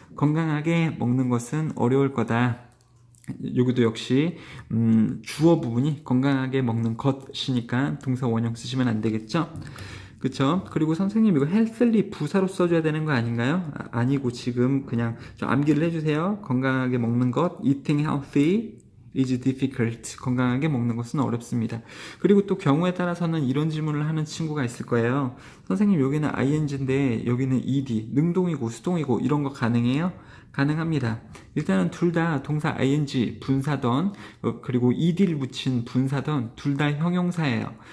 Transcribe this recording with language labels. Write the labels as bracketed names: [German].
[Korean] 건강하게 먹는 것은 어려울 거다. 여기도 역시 주어 부분이 건강하게 먹는 것이니까 동사 원형 쓰시면 안 되겠죠? 그쵸? 그리고 선생님 이거 healthily 부사로 써줘야 되는 거 아닌가요? 아니고 지금 그냥 좀 암기를 해주세요. 건강하게 먹는 것, [English] eating healthy is difficult. [Korean] 건강하게 먹는 것은 어렵습니다. 그리고 또 경우에 따라서는 이런 질문을 하는 친구가 있을 거예요. 선생님 여기는 ing인데 여기는 ed, 능동이고 수동이고 이런 거 가능해요? 가능합니다. 일단은 둘 다 동사 ing 분사던 그리고 ed를 붙인 분사던 둘 다 형용사예요.